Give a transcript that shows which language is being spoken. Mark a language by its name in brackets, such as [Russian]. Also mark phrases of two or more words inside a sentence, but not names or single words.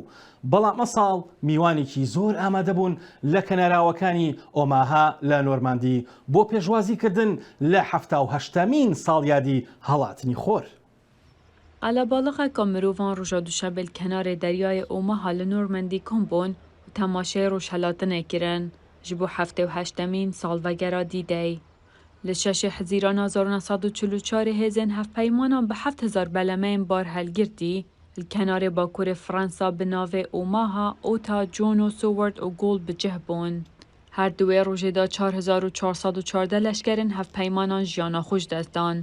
[Central Kurdish] بەڵام ئە ساڵ میوانێکی زۆر ئامادە بوون لە کەناراوەکانی ئۆماها لە نۆرماندی بۆ پێشوازیکردن لە 78مین ساڵیادی هەڵاتنی خۆر. [Kurdish] قەلەباڵغێکە مرۆڤان ڕۆژە دووشەبێ کەنارێ دەریای ئۆماها لە نۆرماندی کۆم بوون و تەماشای ڕۆژهەڵاتنێ کرن ji bo 78مین ساڵڤەگەرا دیدەی. Li şeşê Hezîrana 1944 hêzên hevpeymanan bi 7000 belemeyên bar helgirtî, li kenarê bakurê Fransa bi navê Omaha, Ota, Jono, Soward û Gol bi cih bûn. Her duê rojê da 4414 leşkerên hevpeymanan jiyana xwe ji dest dan.